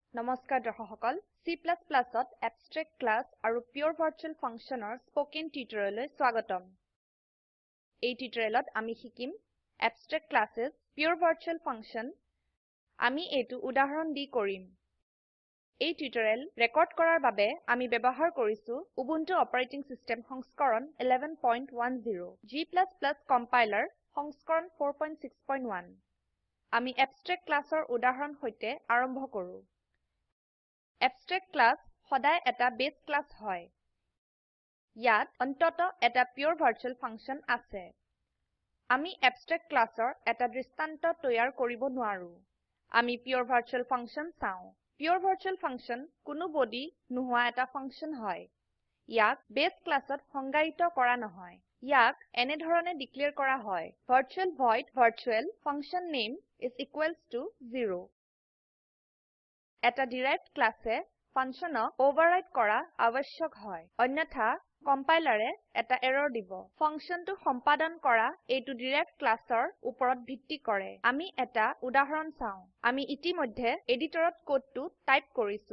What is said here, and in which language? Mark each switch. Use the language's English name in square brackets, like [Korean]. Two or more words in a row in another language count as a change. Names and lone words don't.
[Assamese] নমস্কাৰ দৰ্শক সকল C++ ত [English] abstract class [Assamese] আৰু [English] pure virtual functionৰ spoken tutorial [Assamese] স্বাগতম। এই টিউটোৰিয়েলত আমি শিকিম [English] abstract classes, pure virtual function। [Assamese] আমি এইটো উদাহৰণ দি কৰিম। এই টিউটোৰিয়েল ৰেকৰ্ড কৰাৰ বাবে আমি ব্যৱহাৰ কৰিছো উবুন্টু [English] operating system [Assamese] সংস্কৰণ 1110, G++ কম্পাইলাৰ সংস্কৰণ 461। আমি [English] abstract classৰ [Assamese] উদাহৰণ সৈতে আৰম্ভ কৰো। [English] Abstract class [Assamese] সদায় এটা [English] base class [Assamese] হয়। ইয়াত অন্তত এটা [English] pure virtual function [Assamese] আছে। আমি [English] abstract classৰ [Assamese] এটা দৃষ্টান্ত তৈয়াৰ কৰিব নোৱাৰো। আমি [English] pure virtual function [Assamese] চাও। [English] Pure virtual function [Assamese] কোনো বডি নোহোৱা এটা ফাংশন হয়। ইয়াক [English] base class [Assamese] সংজ্ঞায়িত কৰা নহয়। ইয়াক এনে ধৰণে ডিক্লেয়াৰ কৰা হয়: [English] virtual void virtual function name is equals to 0। [Assamese] এটা [English] derived class [Assamese] ফাংশনক ওভাৰৰাইড কৰা আবশ্যক হয়, অন্যথা কম্পাইলাৰে এটা এৰৰ দিব। ফাংশনটো সম্পাদন কৰা এইটো [English] derived class [Assamese] ওপৰত ভিত্তি কৰে। আমি এটা উদাহৰণ চাও। আমি ইতিমধ্যে এডিটৰত কোডটো টাইপ কৰিছো।